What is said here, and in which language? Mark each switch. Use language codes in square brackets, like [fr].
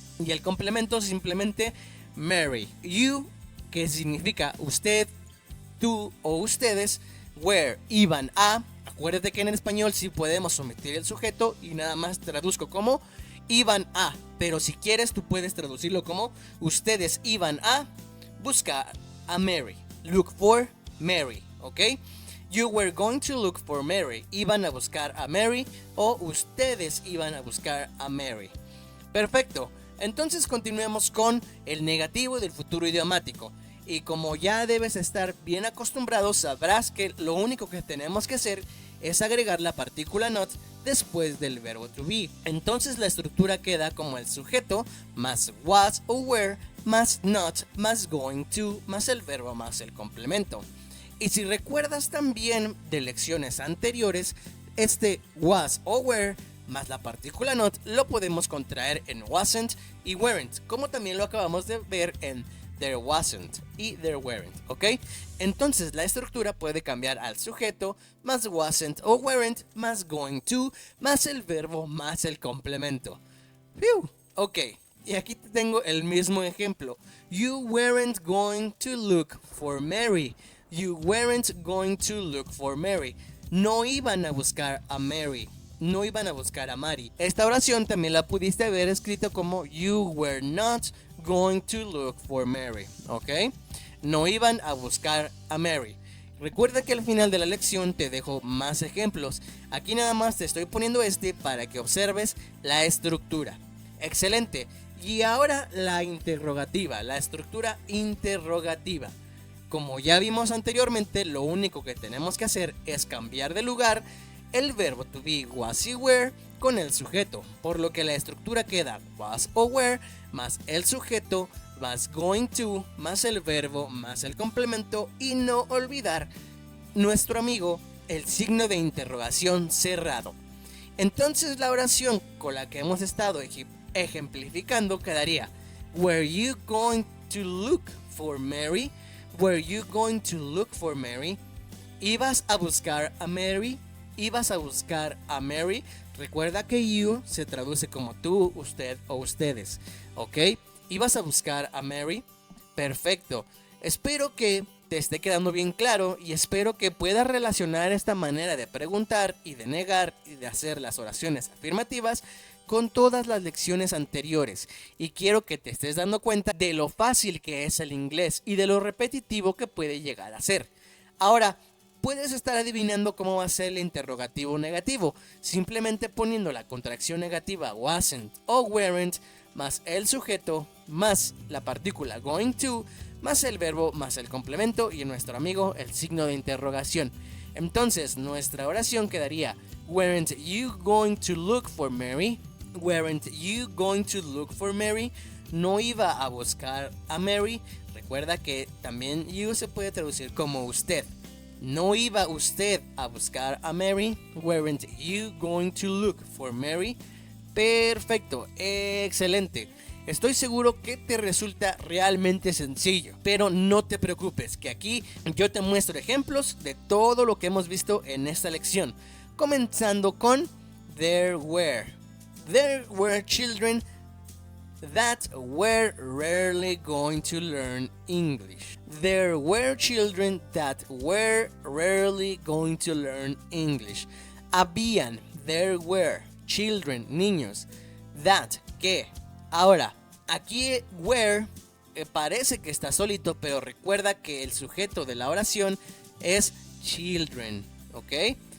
[es] Y el complemento simplemente marry. You, que significa usted, tú o ustedes, were, iban a. Acuérdate que en español sí podemos omitir el sujeto y nada más traduzco como iban a. Pero si quieres tú puedes traducirlo como ustedes iban a buscar a Mary. [en] Look for Mary, ¿ok? You were going to look for Mary. [es] Iban a buscar a Mary o ustedes iban a buscar a Mary. Perfecto. Entonces continuemos con el negativo del futuro idiomático. Y como ya debes estar bien acostumbrado, sabrás que lo único que tenemos que hacer es agregar la partícula not después del verbo to be. Entonces la estructura queda como el sujeto más was o were más not más going to más el verbo más el complemento. Y si recuerdas también de lecciones anteriores, este was o were más la partícula not lo podemos contraer en wasn't y weren't, como también lo acabamos de ver en there wasn't y there weren't, ¿ok? Entonces la estructura puede cambiar al sujeto más wasn't o weren't más going to más el verbo más el complemento. ¡Phew! Ok, y aquí tengo el mismo ejemplo. [en] You weren't going to look for Mary. You weren't going to look for Mary. [es] No iban a buscar a Mary. No iban a buscar a Mary. Esta oración también la pudiste haber escrito como You were not going to look for Mary. ¿Ok? No iban a buscar a Mary. Recuerda que al final de la lección te dejo más ejemplos. Aquí nada más te estoy poniendo este para que observes la estructura. Excelente. Y ahora la interrogativa, la estructura interrogativa. Como ya vimos anteriormente, lo único que tenemos que hacer es cambiar de lugar el verbo to be was y were con el sujeto, por lo que la estructura queda was o were más el sujeto más going to más el verbo más el complemento y no olvidar nuestro amigo el signo de interrogación cerrado. Entonces la oración con la que hemos estado ejemplificando quedaría Were you going to look for Mary? [en] Were you going to look for Mary? [es] ¿Ibas a buscar a Mary? ¿Ibas a buscar a Mary? Recuerda que you se traduce como tú, usted o ustedes, ¿ok? ¿Ibas a buscar a Mary? Perfecto. Espero que te esté quedando bien claro y espero que puedas relacionar esta manera de preguntar y de negar y de hacer las oraciones afirmativas con todas las lecciones anteriores, y quiero que te estés dando cuenta de lo fácil que es el inglés y de lo repetitivo que puede llegar a ser. Ahora, puedes estar adivinando cómo va a ser el interrogativo negativo, simplemente poniendo la contracción negativa wasn't o weren't más el sujeto más la partícula going to más el verbo más el complemento y nuestro amigo el signo de interrogación. [en] Entonces nuestra oración quedaría Weren't you going to look for Mary? Weren't you going to look for Mary? [es] No iba a buscar a Mary. Recuerda que también you se puede traducir como usted. No iba usted a buscar a Mary. [en] Weren't you going to look for Mary? [es] Perfecto, excelente. Estoy seguro que te resulta realmente sencillo, pero no te preocupes, que aquí yo te muestro ejemplos de todo lo que hemos visto en esta lección. [en] Comenzando con There were children that were rarely going to learn English. There were children that were rarely going to learn English. [es] Habían, there were, children, niños, that, que. Ahora, aquí were parece que está solito, pero recuerda que el sujeto de la oración es children, ¿ok?